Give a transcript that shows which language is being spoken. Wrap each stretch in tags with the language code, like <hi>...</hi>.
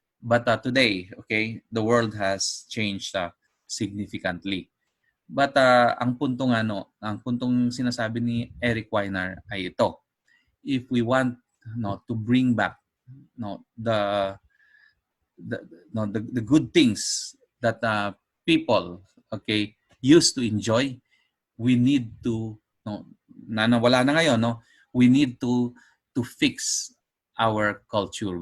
<en>But today, okay, the world has changed significantly.</en> <tl>But ang puntong ang puntong sinasabi ni Eric Weiner ay ito.</tl> <en>If we want to bring back the the, the good things that people, okay, used to enjoy, we need to na nawala na ngayon, we need to fix our culture.</en>